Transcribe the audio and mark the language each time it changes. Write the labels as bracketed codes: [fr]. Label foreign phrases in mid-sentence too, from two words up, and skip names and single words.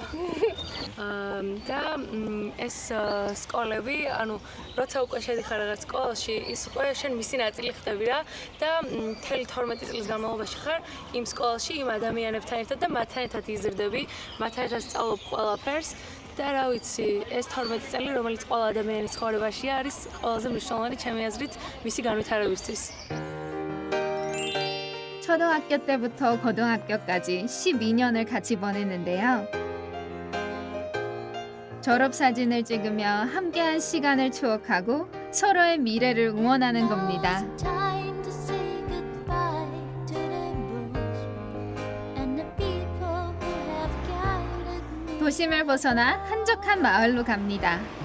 [ka] და ეს სკოლები, ანუ როცა უკვე შედიხარ რაღაც სკოლაში, ის უკვე შენ მისი ნაწილი ხდები რა და მთელი 12 წლის განმავლობაში ხარ იმ სკოლაში, იმ ადამიანებთან ერთად და მათთან ერთად იზრდები, მათთან ერთად სწავლობ ყველაფერს. და რა ვიცი, ეს 12 წელი, რომელიც ყველა ადამიანის ცხოვრებაშია, არის ყველაზე მნიშვნელოვანი ჩემი აზრით მისი განვითარებისთვის. [ko] 초등학교 때부터 고등학교까지 12년을 같이 보냈는데요. 졸업 사진을 찍으며 함께한 시간을 추억하고 서로의 미래를 응원하는 겁니다. 도심을 벗어나 한적한 마을로 갑니다.